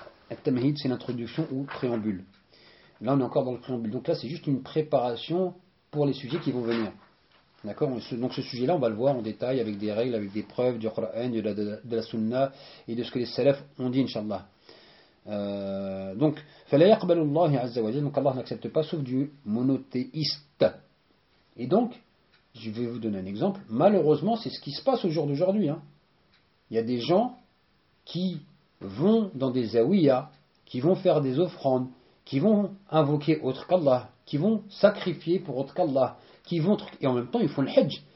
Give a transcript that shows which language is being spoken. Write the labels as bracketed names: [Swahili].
[French] At-Tamhid, c'est l'introduction ou préambule. Là, on est encore dans le préambule. Donc là, c'est juste une préparation pour les sujets qui vont venir. D'accord ? Donc ce sujet-là, on va le voir en détail avec des règles, avec des preuves du Qur'an, de la Sunna et de ce que les salafs ont dit, Inch'Allah. [Arabic] Donc, فَلَا يَقْبَلُ اللَّهِ عَزَّ وَجَلَّ. [French] Donc Allah n'accepte pas sauf du monothéiste. Et donc, je vais vous donner un exemple. Malheureusement, c'est ce qui se passe au jour d'aujourd'hui. Il y a des gens qui vont dans des zawiyas, qui vont faire des offrandes, qui vont invoquer autre qu'Allah, qui vont sacrifier pour autre qu'Allah, et en même temps, ils font le hajj.